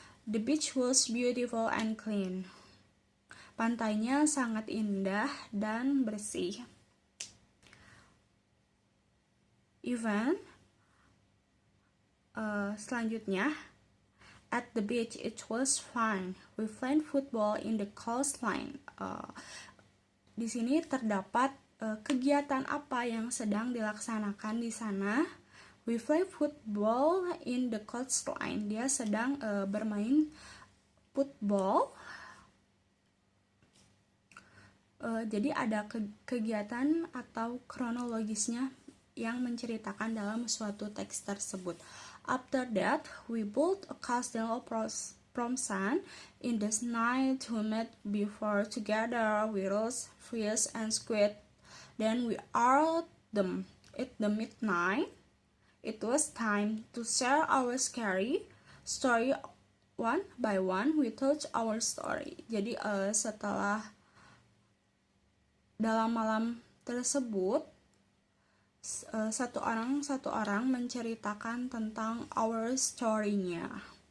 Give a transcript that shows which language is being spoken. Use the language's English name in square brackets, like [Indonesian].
[English] The beach was beautiful and clean. [Indonesian] Pantainya sangat indah dan bersih. [English] Event selanjutnya, at the beach it was fun. We played football in the coastline. [Indonesian] Di sini terdapat kegiatan apa yang sedang dilaksanakan di sana. [English] We play football in the coastline. [Indonesian] Dia sedang bermain football Jadi ada kegiatan atau kronologisnya yang menceritakan dalam suatu teks tersebut. [English] After that, we built a castle from sand in the night to meet before together with roast fish and squid. Then we ate them at the midnight. It was time to share our scary story one by one. We told our story. [Indonesian] Jadi setelah dalam malam tersebut satu orang menceritakan tentang [English] our story- [Indonesian] nya.